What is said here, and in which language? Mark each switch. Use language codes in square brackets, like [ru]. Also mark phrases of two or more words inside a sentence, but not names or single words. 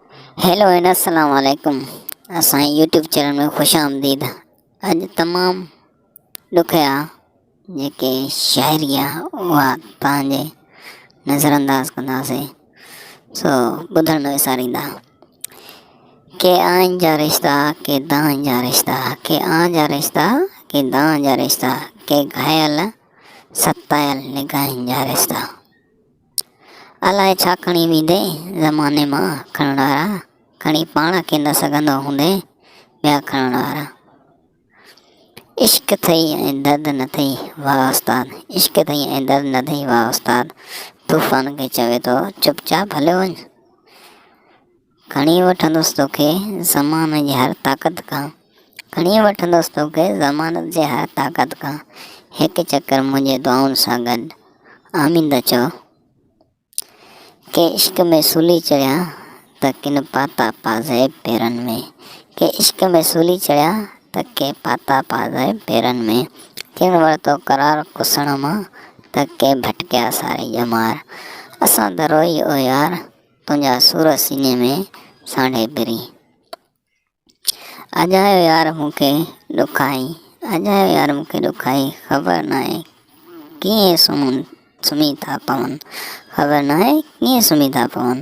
[en] hello and [ar] السلام عليكم. [sd] असां यूट्यूब चैनल में खुश आमदीद। अज तमाम ॾुखिया जेके शाइरी आहे उहा तव्हांजे नज़रअंदाज कंदासीं, सो ॿुधण न विसारींदा। के आइन जा रिश्ता के दान जा रिश्ता, के आ जा रिश्ता के दान जा रिश्ता, के घायल सतायल निगाहिन जा रिश्ता। अलाए छा खणी वेंदे ज़माने मां खणण वारा, खणी पाण खे न सघंदो हूंदे ॿिया खणण वारा। इश्क अथई ऐं दर्द न अथई वाह उस्ताद, इश्क अथई ऐं दर्द न अथई वाह उस्ताद। तूफ़ान खे चवे थो चुपचाप हलियो वञ, खणी वठंदुसि तोखे ज़माने जी हर ताक़त खां, खणी वठंदुसि तोखे ज़मानत जे हर ताक़त खां। हिकु चकर मुंहिंजे दुआउनि सां गॾु आमीन त चओ। के इश्क में सूली चढ़िया त किन पाता पाज़े पेरनि में, के इश्क में सूली चढ़िया त के पाता पाज़े पेरनि में। किन वरितो करार कुसण मां त के भटकिया सारे ॼमार। असां त रोई ओ यार तुंहिंजा सूर सीने में सांढे बिरी। अजायो यार मूंखे ॾुखाई, अजायो यार मूंखे ॾुखाई, ख़बर न आहे कीअं सुम्ही था पवनि, ख़बर न आहे कीअं सुम्ही था पवनि।